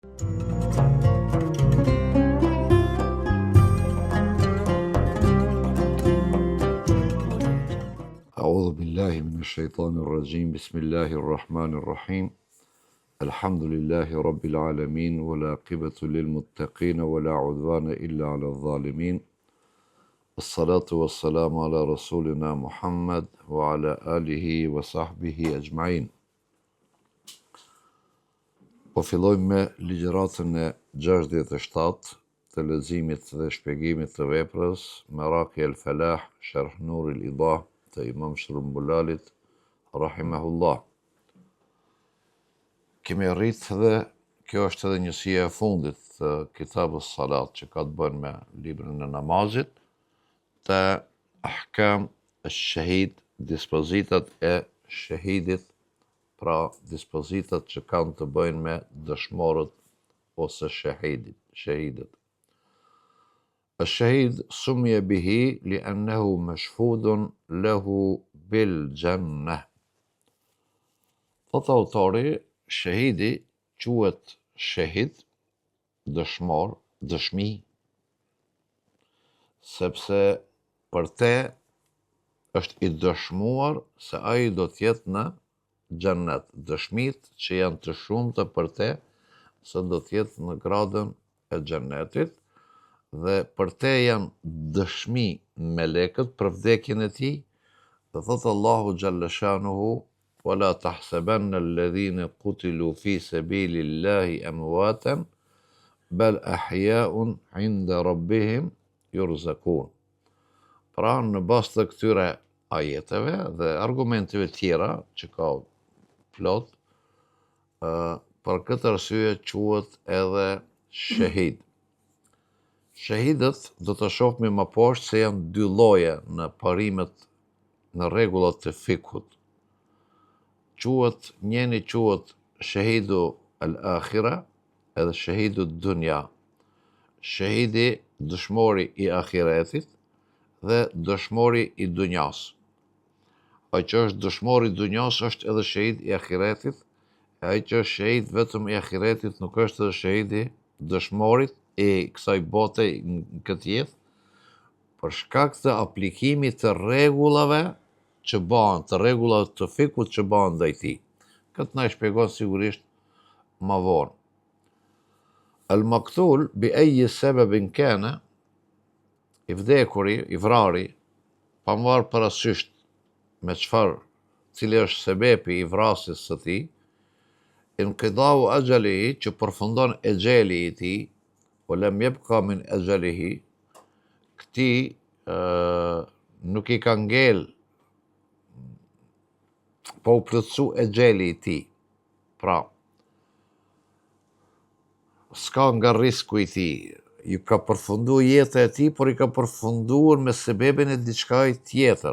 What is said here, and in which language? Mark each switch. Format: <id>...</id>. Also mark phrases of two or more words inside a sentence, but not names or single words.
<ar>أعوذ بالله من الشيطان الرجيم بسم الله الرحمن الرحيم الحمد لله رب العالمين والعاقبة للمتقين ولا عدوان إلا على الظالمين الصلاة والسلام على رسولنا محمد وعلى آله وصحبه أجمعين.</ar> <sq>Po fillojmë me ligjëratën e 67 të leximit dhe shpjegimit të veprës Maraqi el-Falah, Sharh Nur el-Idah të Imam Shrumbulalit, rahimahullah. Kemi rritë dhe kjo është edhe njësia e fundit të Kitabus Salat që ka të bënë me librin e namazit, të ahkam e shahid, dispozitat e shahidit, pra dispozitat që kanë të bëjnë me dëshmorët ose shahidit.</sq> <ar>الشهيد سمي به لأنه مشهود له بالجنة.</ar> <sq>Thot autori, shahidi quhet shahid, dëshmor, dëshmi, sepse për te është i dëshmuar se ai do t'jetë në xhennet. Dëshmit që janë të shumta për te se do t'jetë në gradën e xhennetit, dhe për te janë dëshmi melekët për vdekjen e tij, dhe thotë Allahu</sq> <ar>جل شأنه ولا تحسبن الذين قتلوا في سبيل الله أمواتا بل أحياء عند ربهم يرزقون.</ar> <sq>Pra në bazë të këtyre ajeteve dhe argumenteve tjera që ka plot, për këtë arsye quhet edhe shahid. Shahidët do të shohim më poshtë se janë dy lloje në parimet, në rregullat të fikut. Njëri quhet</sq> <ar>شهيد الآخرة</ar> <sq>edhe</sq> <ar>شهيد الدنيا.</ar> <sq>Shahidi dëshmori i ahiretit dhe dëshmori i dunjas. Ai që është dëshmori i dunjas është edhe shahid i ahiretit, e ai që është shahid vetëm i ahiretit nuk është edhe shahidi dëshmorit e kësaj bote në këtë jetë, për shkak të aplikimit të rregullave që bëhen, të rregullave të fikut që bëhen ndaj tij. Këtë na e shpjegon sigurisht më vonë.</sq> <ar>المقتول بأي سبب كان,</ar> <sq>i vdekuri, i vrari, pa marrë parasysh me çfarë, cili është sebepi i vrasjes së tij,</sq> <ar>انقضاء أجله,</ar> <sq>që përfundon exheli i tij,</sq> <ar>ولم يبقى من أجله,</ar> <sq>këtij nuk i ka ngel, po u plotësu exheli i tij. Pra, s'ka nga risku i tij, ju ka përfundu jeta e tij, por i ka përfunduar me sebebin e diçka tjetër.</sq>